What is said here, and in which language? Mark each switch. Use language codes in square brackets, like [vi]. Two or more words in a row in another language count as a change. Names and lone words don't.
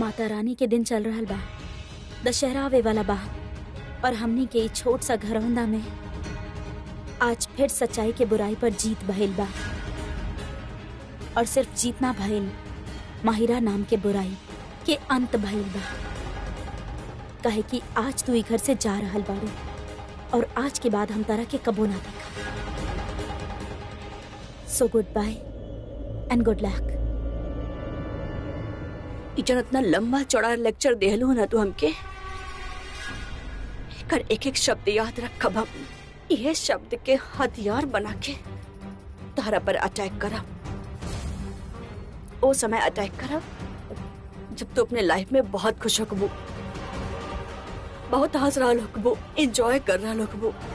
[bho] माता रानी के दिन चल रहल बा, दशहरा आवे वाला बा, और हमनी के ई छोट सा घरौंदा में आज फिर सच्चाई के बुराई पर जीत भइल बा। और सिर्फ जीतना भइल, माहिरा नाम के बुराई के अंत भइल बा। काहे कि आज तू ई घर से जा रहल बाड़ू, और आज के बाद हम तारा के कबो ना देखा। [en] so good bye and good luck. [bho] इतना इतना लंबा चौड़ा लेक्चर देहलू ना तू हमके, कर एक एक शब्द याद रखब। हम यह शब्द के हथियार बना के तारा पर अटैक करब। ओ समय अटैक करब जब तू अपने लाइफ में बहुत खुश होकबू, बहुत हंस रहा होकबू, एंजॉय कर रहा होकबू।